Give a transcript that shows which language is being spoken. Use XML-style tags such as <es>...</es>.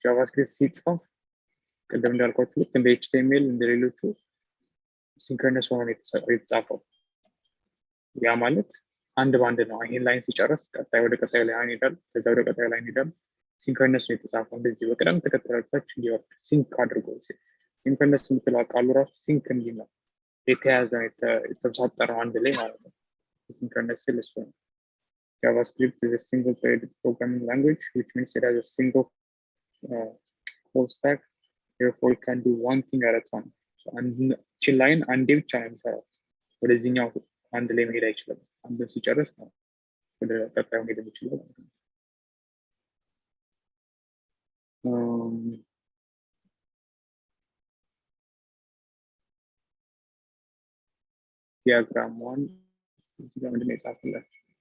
<am>JavaScript ሲጻፍ ቅድም እንዳልኳችሁ ልክ እንደ HTML እንደሌሎቹ ሲንክሮነስ ሆኖ የተጻፈው። ያ ማለት አንድ ባንድ ነው። ይሄን ላይን ሲጨርስ ቀጣይ ወደ ቀጣዩ ላይ ይሄዳል፣ ከዛ ወደ ቀጣዩ ላይ ይሄዳል። ሲንክሮነስ ነው የተጻፈው። እንደዚህ በቅደም ተከተላቸው እንዲወርድ ሲንክ አድርጎ ሲንክሮነስ የምትለው ቃሉ ራሱ ሲንክ እንዲህ ነው የተያዘ የተሳጠረው አንድ ላይ ማለት ነው። ሲንክሮነስ ሲል እሱ ነው።</am> <en>JavaScript is a single threaded programming language which means it has a single call stack. Therefore it can do one thing at a time.</en> <am>So አንድ ላይን አንዴ ብቻ ነው የሚሰራው። ወደዚህኛው አንድ ላይ መሄድ አይችልም። አንድ ሲጨርስ ነው ወደ ቀጣዩ መሄድ የሚችለው ማለት ነው። ዲያግራም ዋን እዚህ ጋር ምንድን ነው የጻፈላችሁ?</am>